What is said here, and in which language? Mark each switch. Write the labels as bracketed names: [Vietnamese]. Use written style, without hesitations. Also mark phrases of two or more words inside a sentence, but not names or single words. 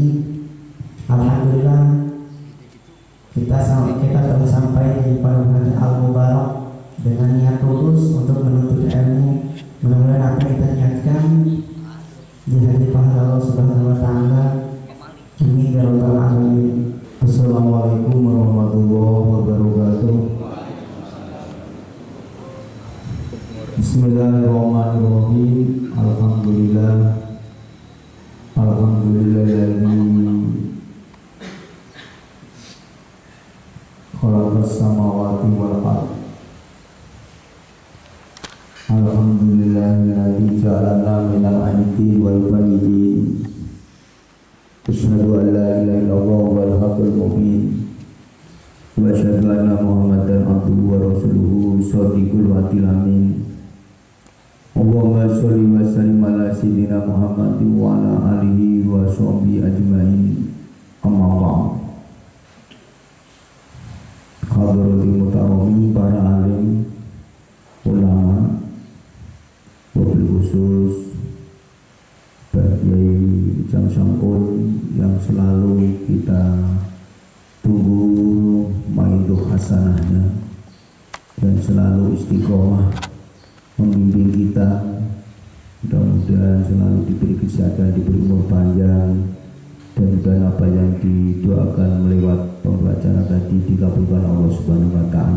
[Indonesian] Alhamdulillah kita telah sampai di Pondok Al-Mubarak dengan niat tulus untuk menuntut ilmu. Mudah-mudahan apa yang kita niatkan dihadiri pahala Allah [Arabic] سبحانه وتعالى. آمين يا رب العالمين. السلام عليكم ورحمة الله وبركاته. بسم الله الرحمن الرحيم. الحمد لله الذي خلق السماوات والأرض. الحمد لله الذي جعلنا من الأنقى والفارضين. أشهد أن لا إله إلا الله والحق المبين. وأشهد أن محمدا عبده ورسوله صادق الوعد الأمين. اللهم صل وسلم على سيدنا محمد وعلى آله وصحبه أجمعين. أما بعد. حضرة المتوامين, [Indonesian] para alim, ulama, [Arabic] وبالخصوص [Indonesian] Pak Kiai Jam Sangkun yang selalu kita tunggu maiduh hasanahnya dan selalu istiqomah membimbing kita. Mudah-mudahan selalu diberi kesehatan, diberi umur panjang, dan apa yang didoakan melewat pembacaan tadi dikabulkan Allah [Arabic] سبحانه وتعالى.